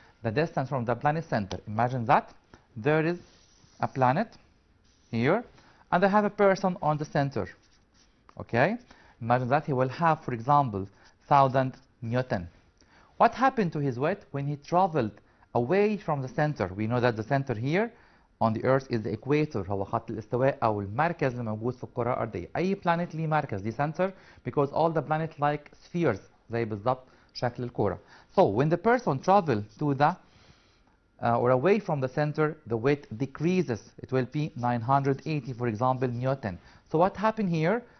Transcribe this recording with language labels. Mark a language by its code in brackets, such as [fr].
[en] The distance from the planet center. Imagine that there is a planet here and I have a person on the center. Okay? Imagine that he will have, for example, 1000 Newton. What happened to his weight when he traveled away from the center? We know that the center here on the earth is the equator. [ar] هو خط الاستواء أو المركز اللي موجود في الكرة الأرضية. أي planet ليه مركز ليه center [en] because all the planets like spheres [ar] زي بالظبط شكل الكرة. [en] So when the person travel to the or away from the center, the weight decreases. It will be 980, for example, Newton. So what happened here?